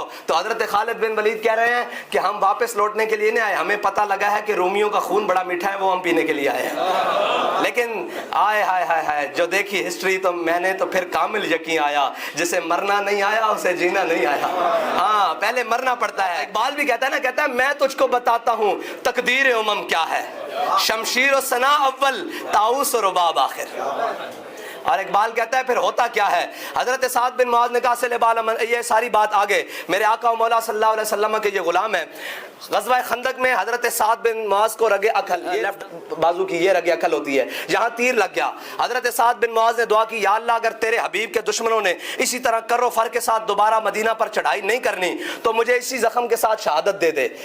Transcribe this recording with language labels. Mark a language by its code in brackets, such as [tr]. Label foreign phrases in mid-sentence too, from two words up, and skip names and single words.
[ur] تو حضرت خالد بن ولید کہہ رہے ہیں کہ ہم واپس لوٹنے کے لیے نہیں آئے، ہمیں پتہ لگا ہے کہ رومیوں کا خون بڑا میٹھا ہے، وہ ہم پینے کے لیے آئے ہیں۔ لیکن آئے ہائے ہائے ہائے جو دیکھی ہسٹری تو میں نے تو پھر کامل یقین آیا، جسے مرنا نہیں آیا اسے جینا نہیں آیا۔ ہاں پہلے مرنا پڑتا ہے۔ اقبال بھی کہتا ہے نا، کہتا ہے میں تجھ کو بتاتا ہوں تقدیر امم کیا ہے، شمشیر و ثنا اول طاؤس و رباب آخر۔ اور اقبال کہتا ہے پھر ہوتا کیا ہے؟ حضرت سعد بن معاذ نے کہا [ar] صلی اللہ، [ur] یہ ساری بات آگے میرے آقا و مولا [ar] صلی اللہ علیہ وسلم [ur] کے یہ غلام ہیں. غزوہ خندق میں حضرت سعد بن معاذ کو رگ عقل، یہ لیفٹ بازو کی یہ رگ عقل ہوتی ہے، یہاں تیر لگ گیا. حضرت سعد بن معاذ نے دعا کی یا اللہ اگر تیرے حبیب کے دشمنوں نے اسی طرح کر و فر کے ساتھ دوبارہ مدینہ پر چڑھائی نہیں کرنی تو مجھے اسی زخم کے ساتھ شہادت دے دے.